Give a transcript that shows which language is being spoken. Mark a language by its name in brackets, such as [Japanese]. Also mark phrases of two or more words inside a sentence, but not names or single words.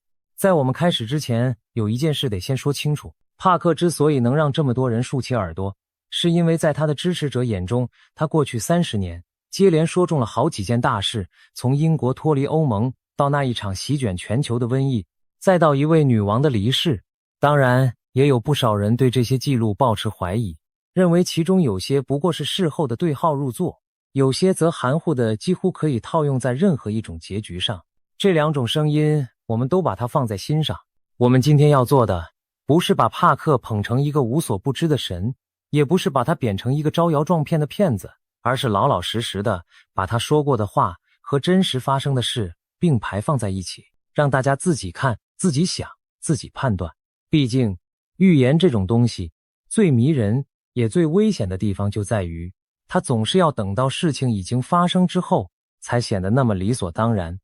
[Chinese] 在我們開始之前，有一件事得先說清楚，帕克之所以能讓這麼多人豎起耳朵，是因为在他的支持者眼中，他過去30年接連說中了好幾件大事，從英國脫離歐盟，到那一場席捲全球的瘟疫，再到一位女王的離世。當然，也有不少人對這些記錄抱持懷疑，認為其中有些不過是事後的對號入座，有些則含糊的幾乎可以套用在任何一種結局上。這兩種聲音，我們都把它放在心上。我們今天要做的，不是把帕克捧成一個無所不知的神，也不是把他貶成一個招摇撞騙的騙子，而是老老實實的把他說過的話和真實發生的事並排放在一起，讓大家自己看、自己想、自己判斷。畢竟預言這種東西最迷人也最危險的地方就在於，它總是要等到事情已經發生之後才顯得那麼理所當然。